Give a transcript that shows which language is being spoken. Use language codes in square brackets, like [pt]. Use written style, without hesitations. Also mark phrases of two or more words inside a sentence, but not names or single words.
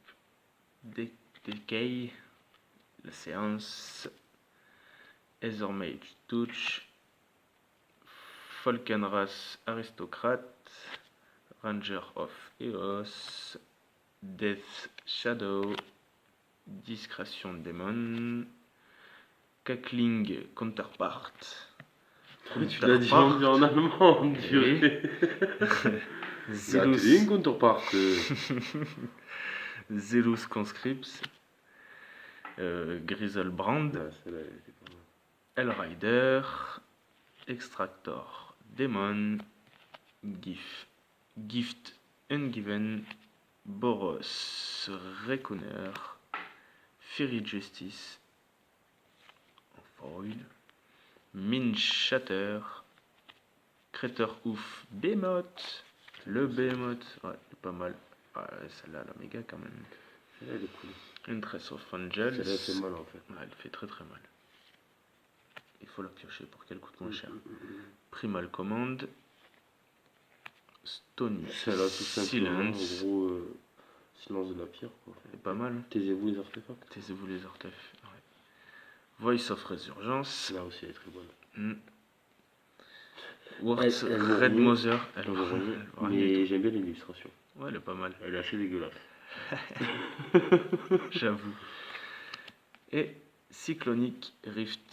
[fr] Decay, la séance, Ethermage Touch, Falkenrath Aristocrate, Ranger of Eos, Death Shadow, Discrétion Démon, Cackling Counterpart. Tu l'as dit en allemand, on dirait. Zelus Counterpart. Zelus Conscripts, Griselbrand, Hellrider, Extractor Demon, Gift Ungiven, Boros Reckoner, Fury Justice en foil, Mine Shatter, Crater Ouf Behemoth, le Behemoth, ouais, pas mal. Ouais, celle-là, la méga quand même. Celle-là, elle est cool. Une Trace of Angels. Celle-là, elle fait mal en fait. Ouais, elle fait très très mal. Il faut la piocher pour qu'elle coûte moins cher. Primal Command, Stony Celle-là, tout simplement, Silence. en gros, silence de la pierre, quoi. C'est pas mal. Taisez-vous les artefacts. Taisez-vous les artefacts. Ouais. Voice of Résurgence. Là aussi, elle est très bonne. Words Elle Red Mother. Elle mais j'aime bien l'illustration. Ouais, elle est pas mal. Elle est assez dégueulasse. J'avoue. Et Cyclonic Rift.